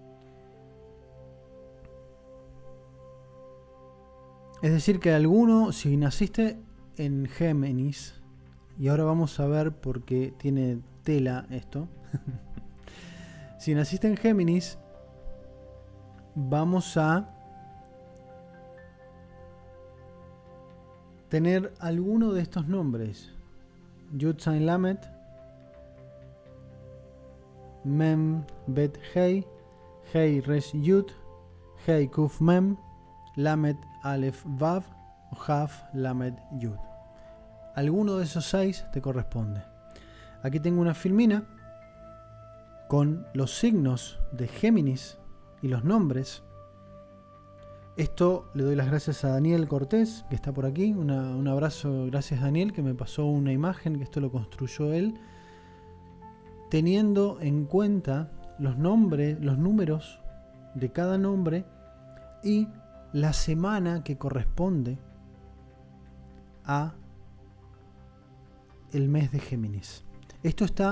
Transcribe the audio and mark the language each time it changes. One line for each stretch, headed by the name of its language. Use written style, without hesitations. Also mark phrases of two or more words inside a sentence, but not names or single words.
Spanish: Es decir, que si naciste en Géminis, y ahora vamos a ver por qué tiene tela esto. Si naciste en Géminis, vamos a tener alguno de estos nombres:
Hebrew: יוד זין למד, מם בית הא, הא ריש יוד, הא קוף מם, למד אלף וו o הא למד יוד.
Spanish: Alguno de esos 6 te corresponde. Aquí tengo una filmina con los signos de Géminis y los nombres. Esto le doy las gracias a Daniel Cortés, que está por aquí. Un abrazo, gracias Daniel, que me pasó una imagen, que esto lo construyó él, teniendo en cuenta los números de cada nombre y la semana que corresponde a el mes de Géminis.